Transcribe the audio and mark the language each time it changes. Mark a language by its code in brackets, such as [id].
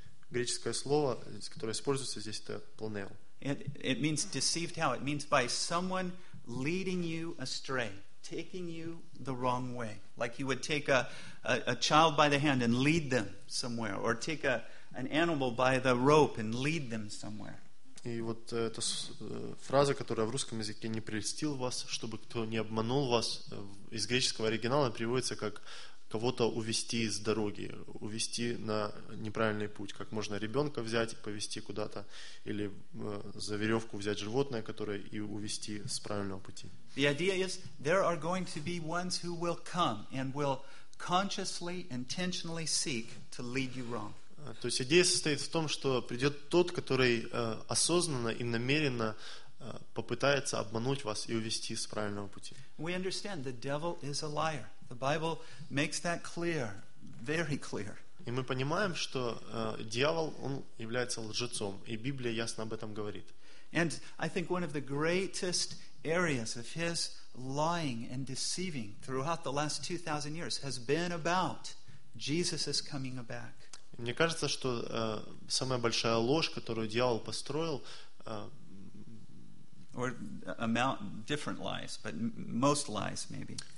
[ru] Греческое слово, которое используется здесь, это planeo. [en] It means deceived how? It means by someone leading you astray. Taking you the wrong way, like you would take a child by the hand and lead them somewhere, or take an animal by the rope and lead them somewhere. [ru] И вот эта фраза, которая в русском языке не прельстил вас, чтобы кто не обманул вас, из греческого оригинала переводится как кого-то увести с дороги, увести на неправильный путь, как можно ребенка взять и повести куда-то, или за веревку взять животное, которое и увести с правильного пути. [en] The idea is there are going to be ones who will come and will consciously, intentionally seek to lead you wrong. [ru] То есть идея состоит в том, что придет тот, который осознанно и намеренно попытается обмануть вас и увести с правильного пути. [en] We understand the devil is a liar. The Bible makes that clear, very clear. [ru] И мы понимаем, что дьявол, он является лжецом, и Библия ясно об этом говорит. [en] And I think one of the greatest areas of his lying and deceiving throughout the last 2,000 years has been about Jesus' coming back. [ru] Мне кажется, что самая большая ложь, которую дьявол построил, [en] or amount different lies, but most lies maybe.